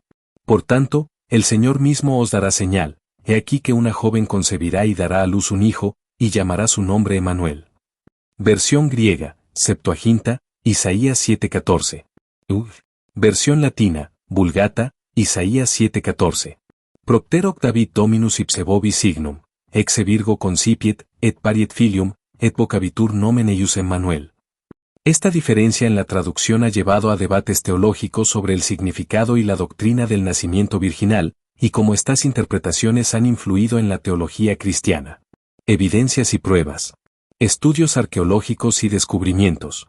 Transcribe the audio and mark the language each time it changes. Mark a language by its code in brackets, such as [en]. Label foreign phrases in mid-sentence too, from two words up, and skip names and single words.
[es] Por tanto, el Señor mismo os dará señal, he aquí que una joven concebirá y dará a luz un hijo, y llamará su nombre Emmanuel. Versión griega, Septuaginta, Isaías 7:14. Versión latina, Vulgata, Isaías 7:14. [la] Propter octavit Dominus ipse vobis signum, exe virgo concipiet, et pariet filium, et vocabitur nomen eius Emmanuel. [es] Esta diferencia en la traducción ha llevado a debates teológicos sobre el significado y la doctrina del nacimiento virginal, y cómo estas interpretaciones han influido en la teología cristiana. Evidencias y pruebas. Estudios arqueológicos y descubrimientos.